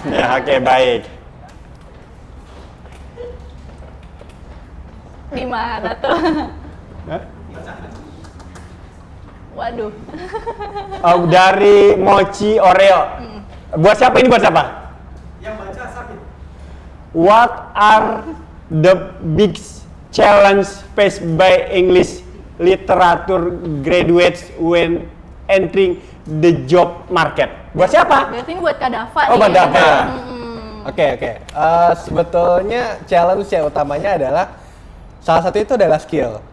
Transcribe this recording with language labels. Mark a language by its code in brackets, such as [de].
[id] Ya, oke, baik. Di mana tuh? Hah? Waduh. Dari Mochi Oreo. Buat siapa ini? Buat siapa? Yang baca Sabit. [en] What are the big challenge faced by English literature graduates when entering the job market? [id] Buat siapa? Berarti ini buat Kak Dava Oh, nih. buat Dava. Oke. Sebetulnya challenge yang utamanya adalah salah satu itu adalah skill.